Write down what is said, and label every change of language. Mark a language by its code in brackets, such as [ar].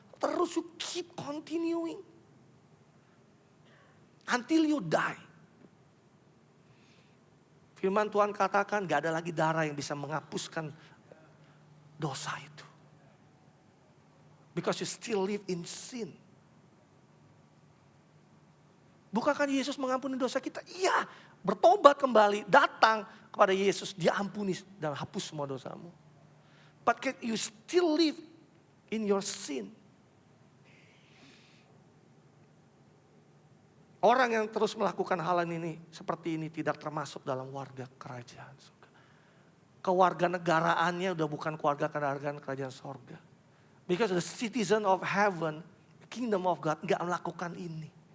[id] Terus [en] you keep continuing until you die. [id] Firman Tuhan katakan nggak ada lagi darah yang bisa menghapuskan dosa itu. [en] Because you still live in sin. [id] Bukankah Yesus mengampuni dosa kita? Iya, bertobat kembali, datang kepada Yesus, dia ampuni dan hapus semua dosamu. [en] But you still live in your sin. [id] Orang yang terus melakukan hal ini seperti ini tidak termasuk dalam warga kerajaan surga. Kewarganegaraannya udah bukan kewarganegaraan kerajaan surga. [en] Because the citizen of heaven, the kingdom of God [id] gak melakukan ini.